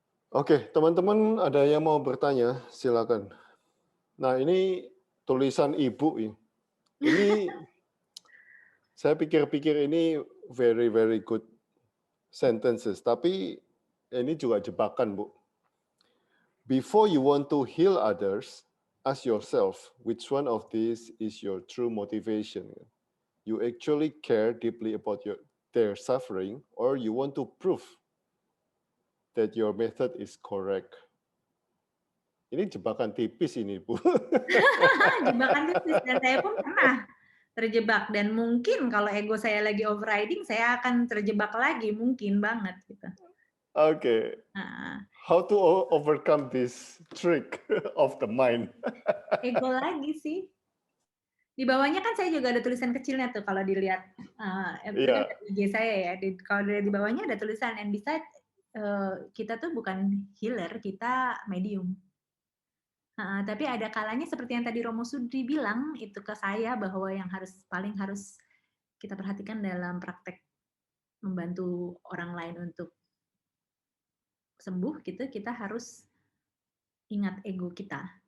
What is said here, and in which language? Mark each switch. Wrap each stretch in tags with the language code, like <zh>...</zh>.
<id>Oke, teman-teman ada yang mau bertanya, silakan. Nah, ini tulisan Ibu ini. Ini saya pikir-pikir ini</id> <en>very very good sentences,</en> <id>tapi ini juga jebakan, Bu.</id> <en>Before you want to heal others, ask yourself which one of these is your true motivation. You actually care deeply about their suffering, or you want to prove that your method is correct.</en> <id>Ini jebakan tipis ini, Bu. Jebakan tipis, dan saya pun pernah terjebak, dan mungkin kalau ego saya lagi overriding, saya akan terjebak lagi, mungkin banget gitu.</id> <en>Okay. How to overcome this trick of the mind?</en> <id>Ego lagi sih. Di bawahnya kan saya juga ada tulisan kecilnya tuh kalau dilihat itu kan IG saya ya. Kalau di bawahnya ada tulisan, and bisa kita tuh bukan healer, kita medium. Tapi ada kalanya seperti yang tadi Romo Sudri bilang itu ke saya, bahwa yang paling harus kita perhatikan dalam praktek membantu orang lain untuk sembuh gitu, kita harus ingat ego kita.</id>